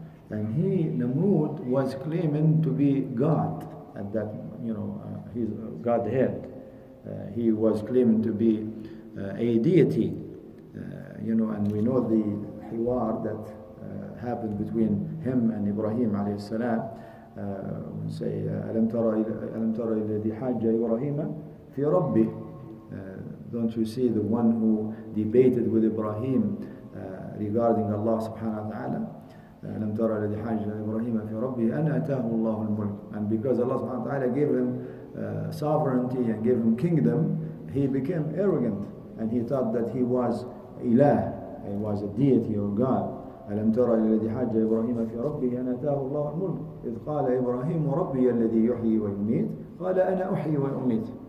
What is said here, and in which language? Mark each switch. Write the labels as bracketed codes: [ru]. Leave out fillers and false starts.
[en] And Namrud was claiming to be God at that, his Godhead. He was claiming to be a deity, and we know the hiwar that happened between him and Ibrahim alayhi salam. Say, [ar] ألم ترى الذي حاج إبراهيم في ربه. [en] Don't you see the one who debated with Ibrahim regarding Allah subhanahu wa ta'ala? [ar] ألم ترى الذي حاج إبراهيم في ربه أن أتاه الله الملك. [en] And because Allah subhanahu wa ta'ala gave him sovereignty and gave him kingdom, he became arrogant and he thought that he was ilah, he was a deity or God. [ar] ألم ترى الذي حاج إبراهيم في ربه أن أتاه الله الملك إذ قال إبراهيم ربي الذي يحيي ويميت قال أنا أحيي وأميت.